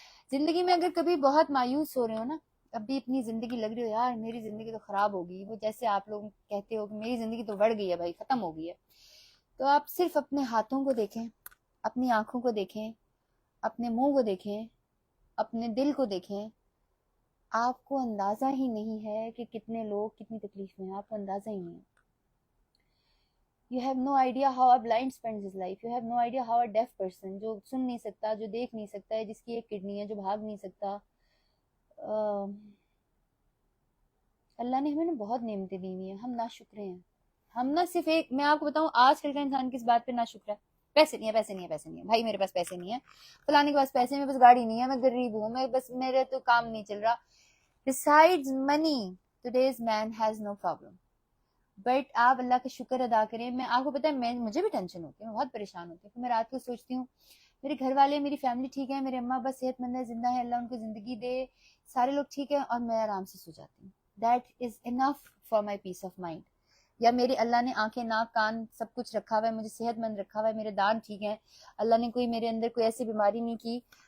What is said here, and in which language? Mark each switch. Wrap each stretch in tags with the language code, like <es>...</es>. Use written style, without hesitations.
<ur>زندگی میں اگر کبھی بہت مایوس ہو رہے ہو نا, اب بھی اتنی زندگی لگ رہی ہو یار میری زندگی تو خراب ہوگی, وہ جیسے آپ لوگ کہتے ہو کہ میری زندگی تو بڑھ گئی ہے بھائی, ختم ہو گئی ہے, تو آپ صرف اپنے ہاتھوں کو دیکھیں, اپنی آنکھوں کو دیکھیں, اپنے منہ کو دیکھیں, اپنے دل کو دیکھیں. آپ کو اندازہ ہی نہیں ہے کہ کتنے لوگ کتنی تکلیف میں ہیں, آپ کو اندازہ ہی نہیں ہے.</ur> <en>You have no idea how a blind spends his life. You have no idea how a deaf person,</en> <ur>جو سن نہیں سکتا, جو دیکھ نہیں سکتا ہے, جس کی ایک کڈنی ہے, جو بھاگ نہیں سکتا. اللہ نے ہمیں نا بہت نعمتیں دی ہوئی ہیں, ہم ناشکرے ہیں. ہم نہ صرف ایک, میں آپ کو بتاؤں آج کل کا انسان کس بات پہ ناشکر ہے, پیسے نہیں ہے, پیسے نہیں ہے, پیسے نہیں ہے, بھائی میرے پاس پیسے نہیں ہے, فلانے کے پاس پیسے, میرے پاس گاڑی نہیں ہے, میں غریب ہوں, میں بس میرے تو کام نہیں چل رہا.</ur> <en>Besides money, today's man has no problem.</en> <ur>But آپ اللہ کا شکر ادا کریں. میں آپ کو پتا ہے مجھے بھی ٹینشن ہوتی ہے, میں بہت پریشان ہوتی ہوں. پھر میں رات کو سوچتی ہوں میرے گھر والے, میری فیملی ٹھیک ہے, میرے اماں بس صحت مند ہے, زندہ ہے, اللہ ان کو زندگی دے, سارے لوگ ٹھیک ہیں, اور میں آرام سے سو جاتی ہوں.</ur> <en>That is enough for my peace of mind.</en> <ur>یا میرے اللہ نے آنکھیں, ناک, کان سب کچھ رکھا ہوا ہے, مجھے صحت مند رکھا ہوا ہے, میرے دانت ٹھیک ہیں, اللہ نے کوئی میرے اندر کوئی ایسی بیماری نہیں کی.</ur>